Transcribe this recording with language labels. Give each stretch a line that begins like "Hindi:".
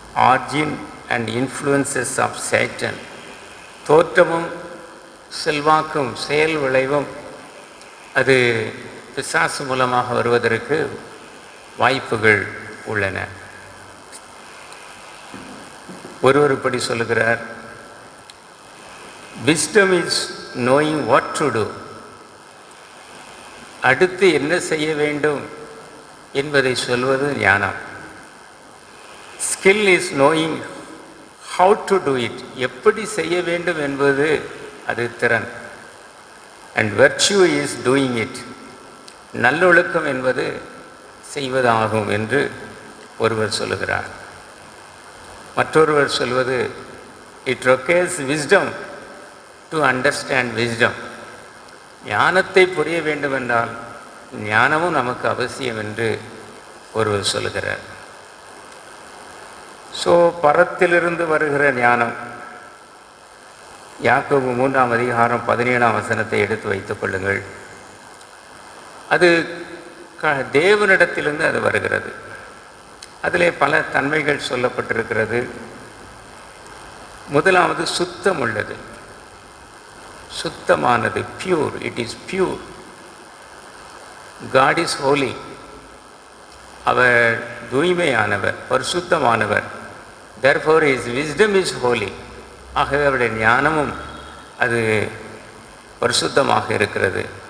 English: origin and influences of Satan,
Tamil: தோற்றமும் செல்வாக்கும் செயல் விளைவும் அது பிசாசு மூலமாக வருவதற்கு வாய்ப்புகள் உள்ளன. ஒருவர் இப்படி சொல்லுகிறார்,
English: wisdom is knowing what to do.
Tamil: அடுத்து என்ன செய்ய வேண்டும் என்பதை சொல்வது ஞானம்.
English: Skill is knowing how to do it.
Tamil: எப்படி செய்ய வேண்டும் என்பது அது திறன்.
English: And virtue is doing it.
Tamil: நல்லொழுக்கம் என்பது செய்வதாகும் என்று ஒருவர் சொல்லுகிறார். மற்றொருவர் சொல்வது,
English: it requires wisdom to understand wisdom.
Tamil: ஞானத்தை புரிய வேண்டுமென்றால் ஞானமும் நமக்கு அவசியம் என்று ஒருவர் சொல்லுகிறார். ஸோ பரத்திலிருந்து வருகிற ஞானம், யாக்கோபு 3ஆம் அதிகாரம் 17ஆம் வசனத்தை எடுத்து வைத்துக் கொள்ளுங்கள். அது தேவனிடத்திலிருந்து அது வருகிறது. அதிலே பல தன்மைகள் சொல்லப்பட்டிருக்கிறது. முதலாவது சுத்தம் உள்ளது, சுத்தமானது, pure.
English: It is pure. God is holy.
Tamil: Our தூய்மையானவர், பரிசுத்தமானவர்.
English: therefore his wisdom is holy.
Tamil: ஆகவே அவருடைய ஞானமும் அது பரிசுத்தமாக இருக்கிறது.